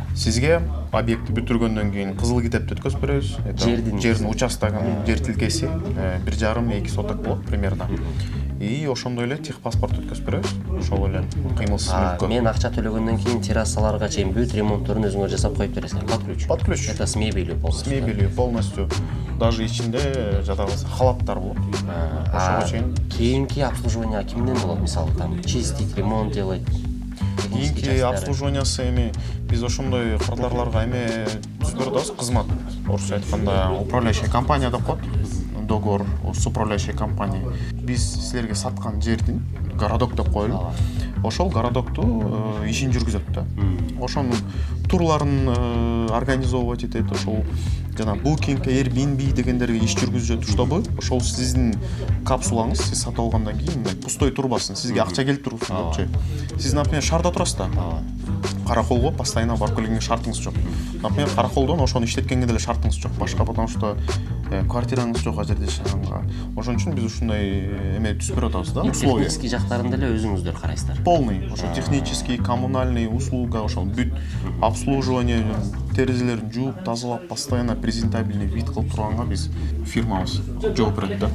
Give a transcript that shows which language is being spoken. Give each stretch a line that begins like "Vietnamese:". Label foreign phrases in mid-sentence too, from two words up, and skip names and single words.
Kyrgyz: Сизге объектти бүтүргөндөн кийин кызыл китепти өткөзүп беребиз. Жердин участогунун жер тилкеси 1,5-2 соток болот примерно. И ошондой эле техпаспорт өткөзүп беребиз. Ошол эле кыймылсыз мүлккө. Мен акча төлөгөндөн кийин террасаларга чейин бүт ремонтторун өзүңөр жасап коюп бересиңер.
Russian: Под ключ. Под ключ. Это с мебелью полностью. С мебелью полностью.
Kyrgyz: Даже ичинде жатабыз халаттар болот. Ошого чейин. Кийинки обслуживание кимден болот?
Russian: Мисалы там чистить, ремонт делать.
Kyrgyz: Кийинки обслуживаниясы эми биз ошондой кардарларга эме түзүп беребиз, кызмат. Орусча айтканда
Russian: управляющая компания
Kyrgyz: деп коет.
Russian: Договор с управляющей компанией.
Kyrgyz: Биз силерге саткан жердин городок деп коелу. Ошол городокту ишин жүргүзөт да. Ошонун турларын организовать этет, ошол жана Booking, Airbnb дегендерге иш жүргүзөт, чтобы ошол сиздин капсулаңыз сиз сатып алгандан кийин пустой турбасын, сизге акча келип турбасын депчи. Сиз, например, шаарда турасыз да. Караколго постоянно барып келгенге шартыңыз жок. Например, Караколдон ошону иштеткенге деле шартыңыз жок башка,
Russian: потому что
Kyrgyz: квартираңыз жок жерде жашаганга. Ошон үчүн биз ушундай эме түзүп берип атабыз да, условия. Технический жактарын деле өзүңүздөр карайсыздар. Полный, ошо технический,
Russian: коммунальный услуга,
Kyrgyz: ошол бүт обслуживание, терезелерин жууп, тазалап, постоянно
Russian: презентабельный вид
Kyrgyz: кылып турганга биз фирмабыз жооп берет да.